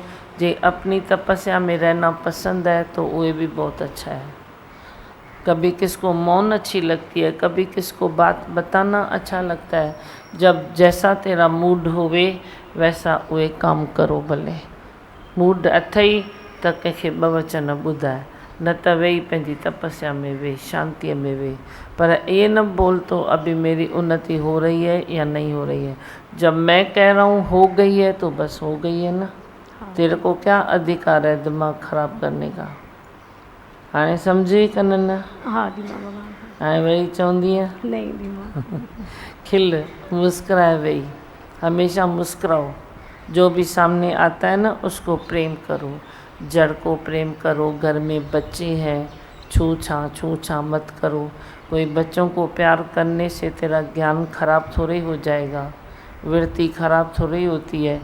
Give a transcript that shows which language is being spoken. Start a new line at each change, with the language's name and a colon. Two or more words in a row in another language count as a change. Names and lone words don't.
Hindi: जे अपनी तपस्या में रहना पसंद है तो वो भी बहुत अच्छा है। कभी किसको मौन अच्छी लगती है, कभी किसको बात बताना अच्छा लगता है। जब जैसा तेरा मूड होवे वैसा उहे काम करो।
Sindhi: भले मूड अथई त कंहिंखे ॿ वचन ॿुधाए, न त वेही पंहिंजी तपस्या में वेही, शांतिअ में वेही।
Hindi: पर ये न बोल तो अभी मेरी उन्नति हो रही है या नहीं हो रही है। जब मैं कह रहा हूँ हो गई है तो बस हो गई है ना। तेरे को क्या अधिकार है दिमाग ख़राब करने का?
Sindhi: हाणे सम्झी कनन?
Hindi: हाँ दीमा भगवान।
Sindhi: हाणे वरी चवंदी है
Hindi: नहीं दीमा।
Sindhi: खिल, मुस्कुराए वेही,
Hindi: हमेशा मुस्कुराओ। जो भी सामने आता है ना उसको प्रेम करो, जड़ को प्रेम करो। घर में बच्चे हैं, छू छा मत करो। कोई बच्चों को प्यार करने से तेरा ज्ञान खराब थोड़ी हो जाएगा, वृत्ति खराब थोड़ी होती है।